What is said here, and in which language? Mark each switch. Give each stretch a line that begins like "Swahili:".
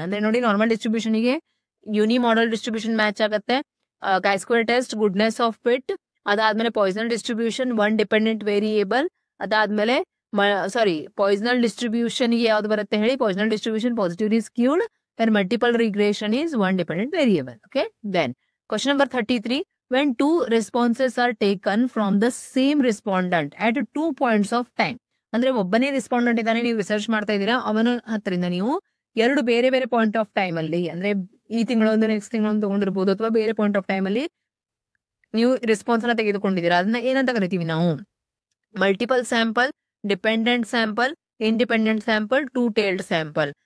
Kannada: ಅಂದ್ರೆ ನೋಡಿ, normal distribution ಗೆ ಯೂನಿ ಮಾಡೆಲ್ ಡಿಸ್ಟ್ರಿಬ್ಯೂಷನ್ ಮ್ಯಾಚ್ ಆಗುತ್ತೆ, chi-square test, goodness of fit, ಅದಾದ್ಮೇಲೆ Poisson distribution one dependent variable, ಅದಾದ್ಮೇಲೆ ಪಾಯ್ಸನಲ್ ಡಿಸ್ಟ್ರಿಬ್ಯೂಷನ್ ಗೆ ಯಾವ್ದು ಬರುತ್ತೆ ಹೇಳಿ, ಪಾಯ್ಸನಲ್ distribution positively skewed, and multiple regression is one dependent variable.
English: Okay, then question number 33: when 2 responses are taken from the same respondent at 2 points of time.
Kannada: ಅಂದ್ರೆ ಒಬ್ಬನೇ respondent ಇದ್ದಾನೆ, ನೀವು research ಮಾಡ್ತಾ ಇದ್ದೀರಾ, ಅವನ ಹತ್ರದಿಂದ ನೀವು 2 ಬೇರೆ ಬೇರೆ ಪಾಯಿಂಟ್ ಆಫ್ ಟೈಮ್ ಅಲ್ಲಿ, ಅಂದ್ರೆ ಈ ತಿಂಗಳೊಂದು ನೆಕ್ಸ್ಟ್ ತಿಂಗಳೊಂದು ತಗೊಂಡಿರ್ಬೋದು, ಅಥವಾ ಬೇರೆ ಪಾಯಿಂಟ್ ಆಫ್ ಟೈಮ್ ಅಲ್ಲಿ ನೀವು ರೆಸ್ಪಾನ್ಸ್ ಅನ್ನ ತೆಗೆದುಕೊಂಡಿದ್ದೀರಾ. ಅದನ್ನ ಏನಂತ ಕರಿತೀವಿ ನಾವು? Multiple sample, dependent sample, independent sample, two tailed sample.